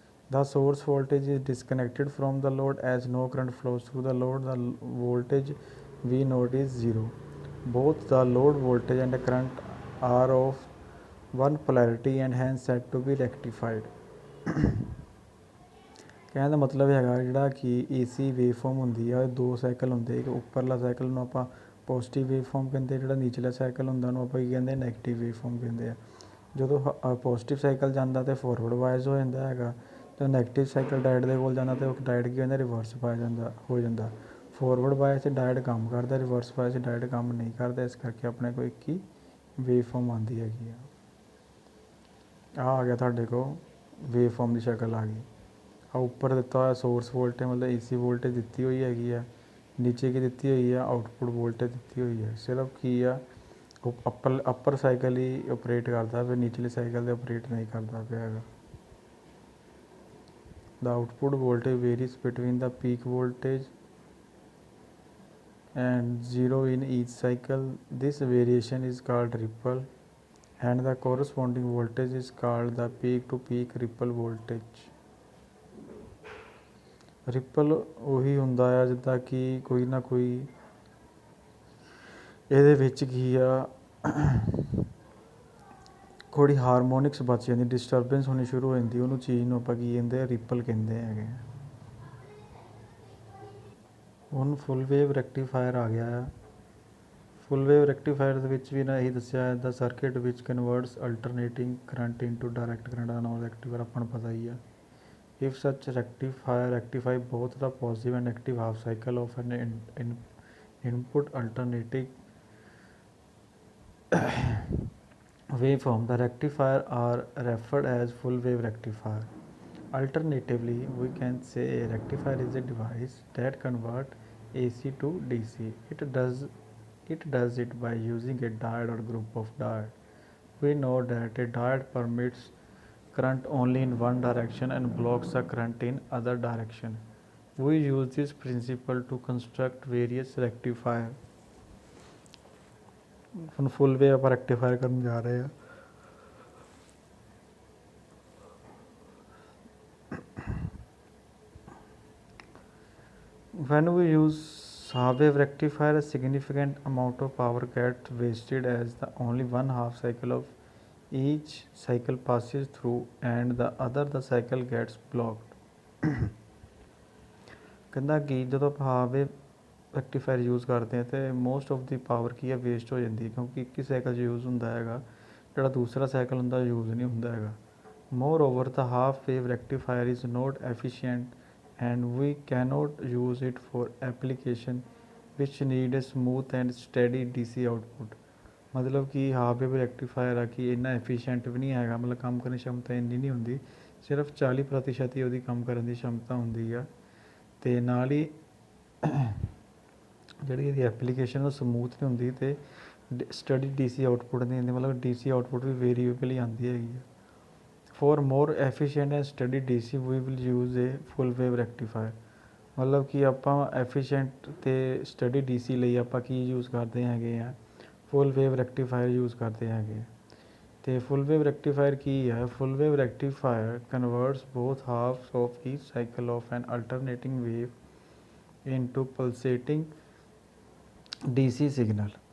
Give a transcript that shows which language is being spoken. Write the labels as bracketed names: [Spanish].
[English] The source voltage is disconnected from the load as no current flows through the load. The voltage V naught is 0. Both the load voltage and current are of one polarity and hence said to be rectified। [Punjabi] ਕਹਿਣ ਦਾ ਮਤਲਬ ਹੈਗਾ, ਜਿਹੜਾ ਕਿ AC wave form ਹੁੰਦੀ ਆ, ਦੋ cycle ਹੁੰਦੇ, ਇੱਕ ਉੱਪਰਲਾ ਸਾਈਕਲ ਨੂੰ ਆਪਾਂ ਪੋਜ਼ਿਟਿਵ ਵੇਵ ਫੋਰਮ ਕਹਿੰਦੇ, ਜਿਹੜਾ ਨੀਚਲਾ ਸਾਈਕਲ ਹੁੰਦਾ ਉਹਨੂੰ ਆਪਾਂ ਕੀ ਕਹਿੰਦੇ, ਨੈਗੇਟਿਵ ਵੇਵ ਫੋਰਮ ਕਹਿੰਦੇ ਆ। ਜਦੋਂ ਪੋਜ਼ਿਟਿਵ ਸਾਈਕਲ ਜਾਂਦਾ ਤਾਂ ਫੋਰਵਰਡ ਬਾਇਸ ਹੋ ਜਾਂਦਾ ਹੈਗਾ, ਅਤੇ ਨੈਗੇਟਿਵ ਸਾਈਕਲ ਡਾਇਡ ਦੇ ਕੋਲ ਜਾਂਦਾ ਤਾਂ ਉਹ ਡਾਇਡ ਕੀ ਹੁੰਦਾ, ਰਿਵਰਸ ਬਾਇਸ ਹੋ ਜਾਂਦਾ। ਫੋਰਵਰਡ ਬਾਇਸ 'ਚ ਡਾਇਡ ਕੰਮ ਕਰਦਾ, ਰਿਵਰਸ ਬਾਇਸ 'ਚ ਡਾਇਡ ਕੰਮ ਨਹੀਂ ਕਰਦਾ, ਇਸ ਕਰਕੇ ਆਪਣੇ ਕੋਲ ਇੱਕ ਹੀ ਵੇਵ ਫੋਰਮ ਆਉਂਦੀ ਹੈਗੀ ਆ। ਆ ਗਿਆ ਤੁਹਾਡੇ ਕੋਲ ਵੇਵ ਫੋਰਮ ਦੀ ਸ਼ਕਲ ਆ ਗਈ। ਆ ਉੱਪਰ ਦਿੱਤਾ ਹੋਇਆ ਸੋਰਸ ਵੋਲਟੇਜ ਮਤਲਬ AC ਵੋਲਟੇਜ ਦਿੱਤੀ ਹੋਈ ਹੈਗੀ ਆ, ਨੀਚੇ ਕੀ ਦਿੱਤੀ ਹੋਈ ਆ, ਆਊਟਪੁੱਟ ਵੋਲਟੇਜ ਦਿੱਤੀ ਹੋਈ ਹੈ। ਸਿਰਫ ਕੀ ਆ, ਉਹ ਅੱਪਰ ਸਾਈਕਲ ਹੀ ਓਪਰੇਟ ਕਰਦਾ ਫਿਰ ਨੀਚਲੇ ਸਾਈਕਲ 'ਤੇ ਓਪਰੇਟ ਨਹੀਂ ਕਰਦਾ ਪਿਆ ਹੈਗਾ। [English] The output voltage varies between the peak voltage and 0 in each cycle. This variation is called ripple and the corresponding voltage is called the peak to peak ripple voltage। [Punjabi] Ripple ਉਹੀ ਹੁੰਦਾ ਆ ਜਿੱਦਾਂ ਕਿ ਕੋਈ ਨਾ ਕੋਈ ਇਹਦੇ ਵਿੱਚ ਕੀ ਆ, ਥੋੜ੍ਹੀ ਹਾਰਮੋਨਿਕਸ ਬਚ ਜਾਂਦੀ, ਡਿਸਟਰਬੈਂਸ ਹੋਣੀ ਸ਼ੁਰੂ ਹੋ ਜਾਂਦੀ, ਉਹਨੂੰ ਚੀਜ਼ ਨੂੰ ਆਪਾਂ ਕੀ ਕਹਿੰਦੇ ਆ, ਰਿਪਲ ਕਹਿੰਦੇ ਹੈਗੇ। ਹੁਣ ਫੁੱਲ ਵੇਵ ਰੈਕਟੀਫਾਇਰ ਆ ਗਿਆ ਆ। ਫੁੱਲ ਵੇਵ ਰੈਕਟੀਫਾਇਰ ਦੇ ਵਿੱਚ ਵੀ ਨਾ ਇਹੀ ਦੱਸਿਆ, [English] ਦਾ ਸਰਕਿਟ ਵਿੱਚ converts alternating current into direct current [Punjabi] ਦਾ ਨਾਮ ਰੈਕਟੀਫਾਇਰ ਆਪਾਂ ਨੂੰ ਪਤਾ ਹੀ ਆ। [English] If such rectifier rectify both the positive and negative half cycle of an input alternating waveform, the rectifier are referred as full wave rectifier. Alternatively, we can say a rectifier is a device that converts AC to DC. It does it by using a diode or group of diodes. We know that a diode permits current only in one direction and blocks the current in other direction. We use this principle to construct various rectifier. [Punjabi] ਹੁਣ full wave ਆਪਾਂ rectifier ਕਰਨ ਜਾ ਰਹੇ ਹਾਂ. [English] When we use half wave rectifier, a significant amount of power gets wasted as the only one half cycle of each cycle passes through and the cycle gets blocked. [Punjabi] ਕਹਿੰਦਾ ਕਿ ਜਦੋਂ ਆਪਾਂ half wave ਰੈਕਟੀਫਾਇਰ use ਕਰਦੇ ਹਾਂ ਤੇ [English] most of the power [Punjabi] ਕੀ ਹੈ waste ਹੋ ਜਾਂਦੀ ਹੈ, ਕਿਉਂਕਿ ਇੱਕ ਹੀ ਸਾਈਕਲ 'ਚ ਯੂਜ਼ ਹੁੰਦਾ ਹੈਗਾ, ਜਿਹੜਾ ਦੂਸਰਾ ਸਾਈਕਲ ਹੁੰਦਾ ਯੂਜ਼ ਨਹੀਂ ਹੁੰਦਾ ਹੈਗਾ. [English] Moreover the half wave rectifier is not efficient and we cannot use it for application which need a smooth and steady DC output. [Punjabi] ਮਤਲਬ ਕਿ ਹਾਫ ਵੇਵ ਰੈਕਟੀਫਾਇਰ ਆ ਕਿ ਇੰਨਾ ਐਫੀਸ਼ੀਐਂਟ ਵੀ ਨਹੀਂ ਹੈਗਾ, ਮਤਲਬ ਕੰਮ ਕਰਨ ਦੀ ਸ਼ਮਤਾ ਇੰਨੀ ਨਹੀਂ ਹੁੰਦੀ, ਸਿਰਫ 40% ਹੀ ਉਹਦੀ ਕੰਮ ਕਰਨ ਦੀ ਸ਼ਮਤਾ ਹੁੰਦੀ ਆ. ਅਤੇ ਨਾਲ ਹੀ ਜਿਹੜੀ ਇਹਦੀ ਐਪਲੀਕੇਸ਼ਨ ਉਹ ਸਮੂਥ ਨਹੀਂ ਹੁੰਦੀ ਅਤੇ ਸਟੱਡੀ DC ਆਊਟਪੁੱਟ ਨਹੀਂ ਹੁੰਦੀ, ਮਤਲਬ DC ਆਊਟਪੁੱਟ ਵੀ ਵੇਰੀਏਬਲ ਆਉਂਦੀ ਹੈਗੀ ਆ. [English] For more efficient and steady DC we will use a full wave rectifier. [Punjabi] ਮਤਲਬ ਕਿ ਆਪਾਂ ਐਫੀਸ਼ੀਐਂਟ ਅਤੇ ਸਟੱਡੀ DC ਲਈ ਆਪਾਂ ਕੀ ਯੂਜ਼ ਕਰਦੇ ਹੈਗੇ ਆ, ਫੁੱਲ ਵੇਵ ਰੈਕਟੀਫਾਇਰ ਯੂਜ਼ ਕਰਦੇ ਹੈਗੇ. ਅਤੇ ਫੁੱਲ ਵੇਵ ਰੈਕਟੀਫਾਇਰ ਕੀ ਹੈ? [English] Full wave rectifier converts both halves of each cycle of an alternating wave into pulsating DC signal.